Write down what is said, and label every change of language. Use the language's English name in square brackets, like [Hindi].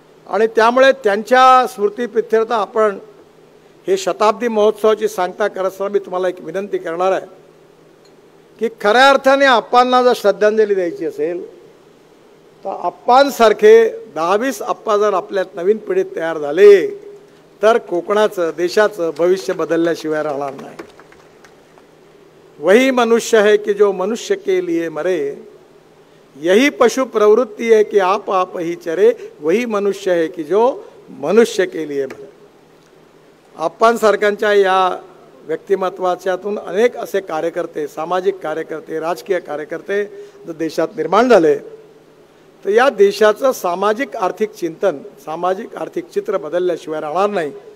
[Marathi] आणि त्यामुळे त्यांच्या स्मृतीप्रित्यर्थ आपण हे शताब्दी महोत्सवाची सांगता करत असताना मी तुम्हाला एक विनंती करणार आहे की खऱ्या अर्थाने अप्पांना जर श्रद्धांजली द्यायची असेल तर अप्पांसारखे 10-20 अप्पा जर आपल्या नवीन पिढीत तयार झाले तर कोकणाचं, देशाचं भविष्य बदलल्याशिवाय राहणार नाही. [Hindi] वही मनुष्य है कि जो मनुष्य के लिए मरे, यही पशु प्रवृत्ति है कि आप ही चरे, वही मनुष्य है कि जो मनुष्य के लिए मरे. [Marathi] अप्पांसारख्यांच्या या व्यक्तिमत्वाच्यातून अनेक असे कार्यकर्ते, सामाजिक कार्यकर्ते, राजकीय कार्यकर्ते जर देशात निर्माण झाले तर या देशाचं सामाजिक आर्थिक चिंतन, सामाजिक आर्थिक चित्र बदलल्याशिवाय राहणार नाही.